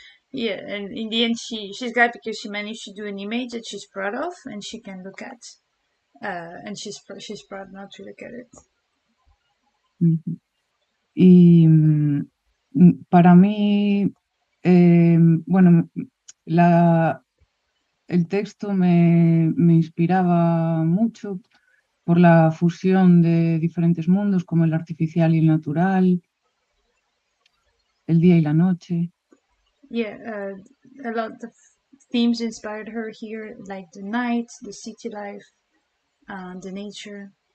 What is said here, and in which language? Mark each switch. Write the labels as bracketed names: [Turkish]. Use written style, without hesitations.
[English] Yeah, and in the end she's glad because she managed to do an image that she's proud of and she can look at. And she's proud now to look at it. [Spanish] Y para mí, bueno, el texto me inspiraba mucho por la fusión de diferentes mundos como el artificial y el natural, el día y la noche. [English] Yeah, a lot of themes inspired her here, like the night, the city life, the nature.